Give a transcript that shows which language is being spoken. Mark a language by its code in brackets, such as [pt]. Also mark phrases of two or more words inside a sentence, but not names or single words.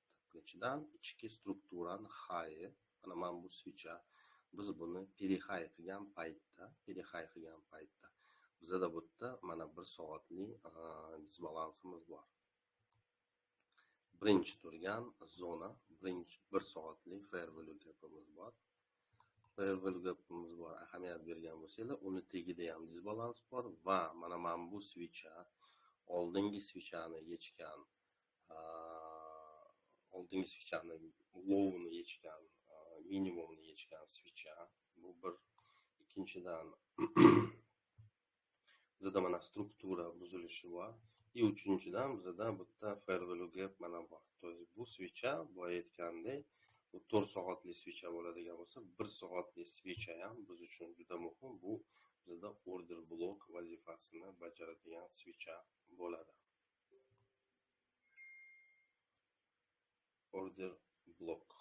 [uz] Birinchidan ichki strukturani high, mana bu svicha biz buni perihigh qilgan paytda bizda bu yerda mana 1 soatli disbalansimiz bor. Birinchi turgan zona, birinchi 1 soatli [en] fair value gapimiz [uz] bor. Ahamiyat bergan bo'lsanglar, uni tagida ham disbalans bor va mana bu svicha oldingi svichani yechgan, oldingi svichani low'ni yechgan, minimumni yechgan svicha. Bu bir. Ikkinchidan bizda mana struktura buzilishi bor. Uchinchidan bizda bu yerda [en] fair value gap [uz] mana bor. [ru] то есть [uz] bu svicha boya aytgandek, bu 4 soatli svicha bo'ladigan bo'lsa, 1 soatli svicha ham biz uchun juda muhim. Bu bizda [en] order blok [uz] vazifasini bajaradigan svicha bo'ladi. [en] Order blok.